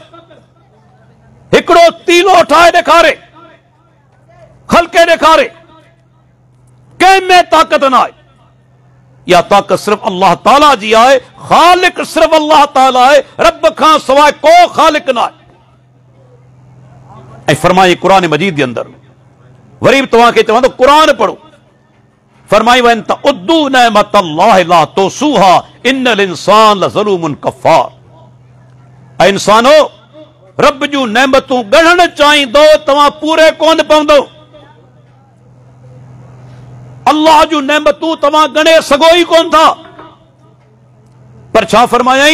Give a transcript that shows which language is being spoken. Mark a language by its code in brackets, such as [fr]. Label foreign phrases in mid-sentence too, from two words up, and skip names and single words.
[sd] हिकिड़ो तीलो ठाहे ॾेखारे, ख़लक़े ॾेखारे, कंहिंमें ताक़त न आहे। या ताक़त सिर्फ़ अल्लाह ताला जी आहे, ख़ालिक सिर्फ़ अल्लाह ताला आहे, रब खां सवाइ को ख़ालिक न आहे। ऐं फरमाई क़ुरान मजीद जे अंदर, वरी बि तव्हांखे चवां थो क़ुरान पढ़ो, फरमाई [ar] وإن تعدوا نعمة الله لا تحصوها إن الإنسان لظلوم كفار. [sd] ऐं इंसानो रब जूं नेमतूं ॻणण चाहींदो, तव्हां पूरे कोन पवंदो। अल्लाह जूं नेमतूं तव्हां ॻणे सघो ई कोन था। पर छा फरमायाई?